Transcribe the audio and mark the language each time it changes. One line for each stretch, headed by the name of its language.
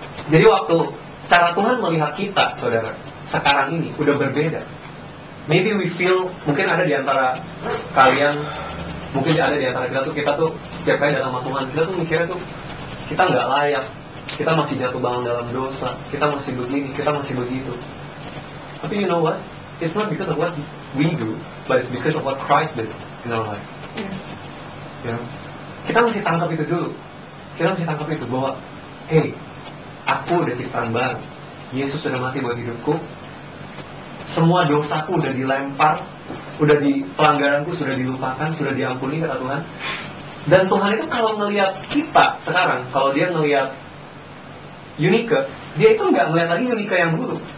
Indonesian: Jadi waktu cara Tuhan melihat kita, saudara, sekarang ini udah berbeda.
English: Maybe we feel,
Indonesian: mungkin ada di antara kalian, mungkin ada di antara kita tuh setiap kali datang sama Tuhan, kita tuh mikirnya tuh kita nggak layak, kita masih jatuh bangun dalam dosa, kita masih begini, kita masih begitu. Tapi
English: you know what? It's not because of what we do, but it's because of what Christ did in our life. You know?
Indonesian: Kita mesti tangkap itu dulu. Kita mesti tangkap itu bahwa, hey, aku udah ciptaan baru. Yesus sudah mati buat hidupku. Semua dosaku udah dilempar, udah pelanggaranku sudah dilupakan, sudah diampuni kata Tuhan. Dan Tuhan itu kalau ngelihat kita sekarang, kalau dia ngelihat Yunika, dia itu nggak ngelihat lagi Yunika yang dulu.